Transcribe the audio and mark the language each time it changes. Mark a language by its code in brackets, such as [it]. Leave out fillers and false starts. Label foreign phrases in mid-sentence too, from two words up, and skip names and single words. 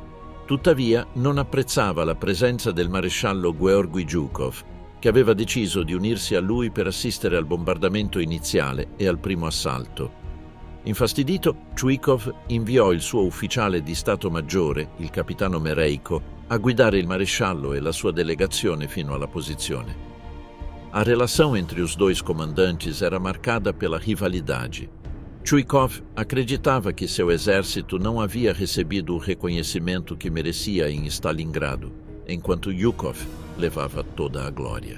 [it] Tuttavia non apprezzava la presenza del maresciallo Georgy Zhukov, che aveva deciso di unirsi a lui per assistere al bombardamento iniziale e al primo assalto. Infastidito, Chuikov inviò il suo ufficiale di Stato Maggiore, il capitano Mereiko, a guidare il maresciallo e la sua delegazione fino alla posizione. [pt] A relação entre os dois comandantes era marcada pela rivalidade. Chuikov acreditava que seu exército não havia recebido o reconhecimento que merecia em Stalingrado, enquanto Zhukov levava toda a glória.